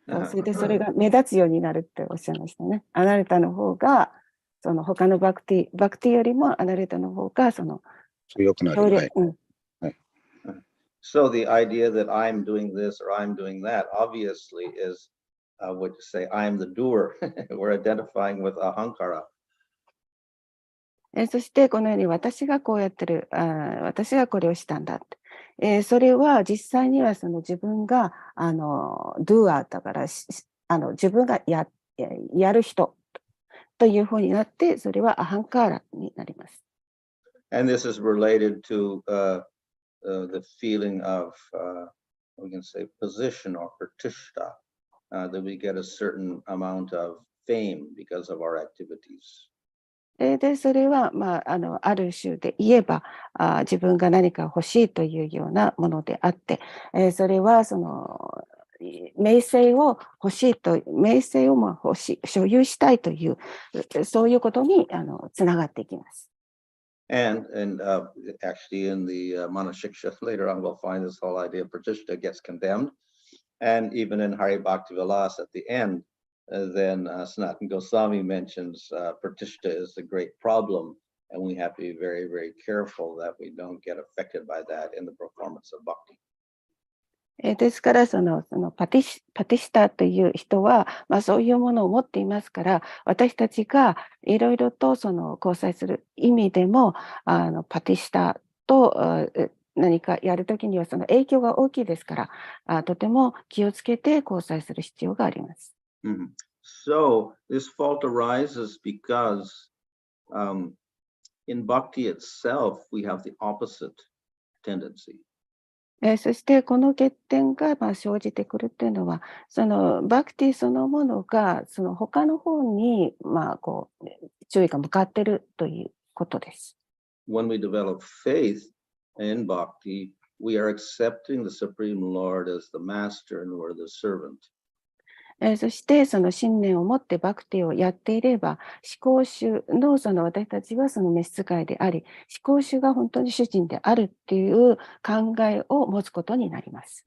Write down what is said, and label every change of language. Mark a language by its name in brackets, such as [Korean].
[Japanese] それでそれが目立つようになるっておっしゃいましたね。アナルタの方が他のバクティよりもアナルタの方が強くなる。はい。 [English] So the idea that I'm doing this or I'm doing that obviously is what you say, I'm the doer. We're identifying with ahankara. [Japanese] そしてこのように私がこうやってる、私がこれをしたんだって。それは実際には自分がdoer だから自分がやる人というふうになって、それはアハンカーラになります。 [English] And this is related to the feeling of, we can say, position or pratishta, that we get a certain amount of fame because of our activities. [Japanese] で、それは、ある種で言えば、自分が何か欲しいというようなものであって、それはその名声を欲しいと、名声を所有したいという、そういうことにつながっていきます。 [English] And actually in the Manashiksha later on we'll find this whole idea of Pratishta gets condemned. And even in Hari Bhakti Vilas at the end, then Sanatana Goswami mentions Pratishta is a great problem, and we have to be very, very careful that we don't get affected by that in the performance of bhakti. [Japanese] ですからそのパティシタという人は、そういうものを持っていますから、私たちがいろいろとその交際する意味でもパティシタと何かやるときにはその影響が大きいですから、とても気をつけて交際する必要があります。 [English] So this fault arises because in bhakti itself we have the opposite tendency. [Japanese] そしてこの欠点が生じてくるっていうのは、そのバクティそのものがその他の方に注意が向かっているということです。 [English] When we develop faith in bhakti, we are accepting the Supreme Lord as the master and we're the servant. [Japanese] そしてその信念を持ってバクティをやっていれば、思考主の私たちはその召使いであり、思考主が本当に主人であるっていう考えを持つことになります。